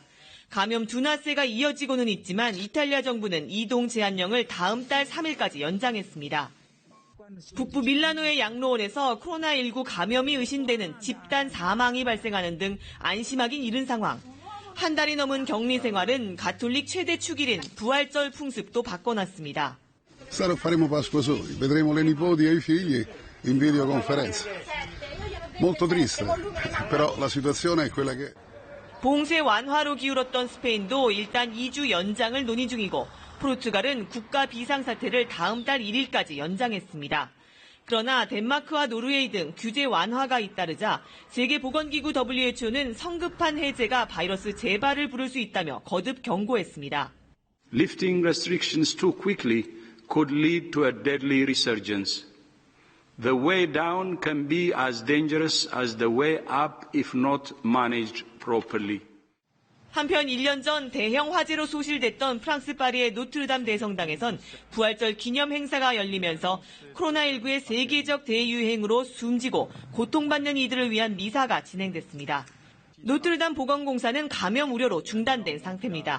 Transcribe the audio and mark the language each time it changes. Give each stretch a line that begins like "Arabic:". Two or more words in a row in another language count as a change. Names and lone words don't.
Korean: 감염 둔화세가 이어지고는 있지만 이탈리아 정부는 이동 제한령을 다음 달 3일까지 연장했습니다. 북부 밀라노의 양로원에서 코로나19 감염이 의심되는 집단 사망이 발생하는 등 안심하긴 이른 상황. 한 달이 넘은 격리 생활은 가톨릭 최대 축일인 부활절 풍습도 바꿔놨습니다.
Italian: Sarà faremo Pasqua soli, vedremo le nipoti e i figli in videoconferenza. Molto triste, però la situazione è quella che.
Korean: 봉쇄 완화로 기울었던 스페인도 일단 2주 연장을 논의 중이고 포르투갈은 국가 비상사태를 다음 달 1일까지 연장했습니다. 그러나 덴마크와 노르웨이 등 규제 완화가 잇따르자 세계보건기구 WHO는 성급한 해제가 바이러스 재발을 부를 수 있다며 거듭 경고했습니다.
English: Lifting restrictions too quickly could lead to a deadly resurgence. The way down can be as dangerous as the way up if not managed properly.
Korean: 한편 1년 전 대형 화재로 소실됐던 프랑스 파리의 노트르담 대성당에선 부활절 기념 행사가 열리면서 코로나19의 세계적 대유행으로 숨지고 고통받는 이들을 위한 미사가 진행됐습니다. 노트르담 보건공사는 감염 우려로 중단된 상태입니다.